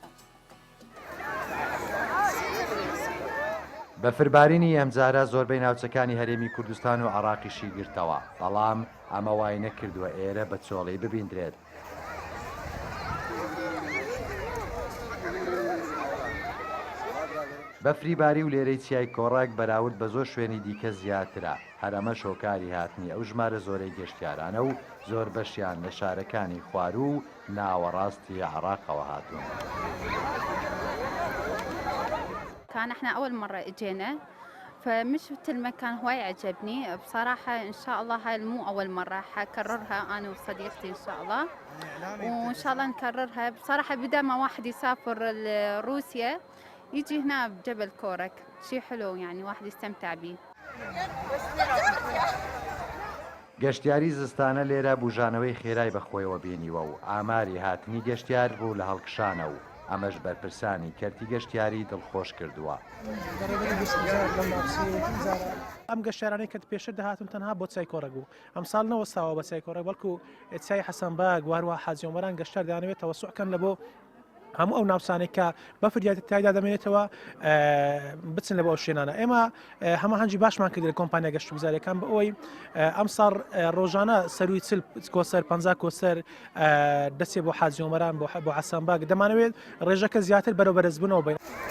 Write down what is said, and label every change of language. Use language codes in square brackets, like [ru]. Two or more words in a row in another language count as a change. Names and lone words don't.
[ckb] بەفربارینی ئەمجارە زۆربەی ناوچەکانی هەرێمی کوردستان و عێراقیشی گرتەوە بەڵام ئەمە وای نەکردووە ئێرە بە چۆڵی ببیندرێت بەفری باری و لێرەی چیای کۆڕاک بەراورد بە زۆر شوێنی دیکە زیاترە هەرەمە شۆکاری هاتنی ئەو ژمارە زۆرەی گەشتیارانە و زۆر بەشیان لە شارەکانی خوارو و ناوەڕاستی عێراقەوە هاتوون. [ar] كان احنا اول مرة اجينا فمش المكان هواي عجبني بصراحة ان شاء الله هاي مو اول مرة حكررها انا وصديقتي ان شاء الله وان شاء الله نكررها بصراحة بدل ما واحد يسافر لروسيا يجي هنا بجبل كورك شيء حلو يعني واحد يستمتع به [ckb] گەشتیاری زستانە لێرە بوژانەوەی خێرای بەخۆیەوە بینیوە و ئاماری هاتنی گەشتیار بوو لە هەڵکشانە و ئەمەش بەرپرسانی کەرتی گەشتیاری دڵخۆش کردووە. ئەم گەشتیارانەی کە پێشتر دەهاتون تەنها بۆ چای کۆڕەک بوو ئەم ساڵ نەوەستاوە بە چای کۆڕێک بەڵکو چای حەسەنباگ هەروەها حاجیۆمەران گەشتیار دەیانەوێت تەوەسوعکەن لە بۆ هەموو ئەو ناوچانێک کە بەفریات تایدا دەمێنێتەوە بچن لە بۆ ئەو شوێنانە ئێمە هەمە هەنجی باشمان کرد لە کۆمپانیا گەشت و گوزاریەکان بە ئەوەی ئەم ساڵ ڕۆژانە سەروی 40 کۆسەر 50 کۆسەر دەستێ بۆ حاجیۆمەران بۆ حەسەنباگ دەمانەوێت ڕێژەکە زیاتر بەرەو بەرزبوونەوە بین.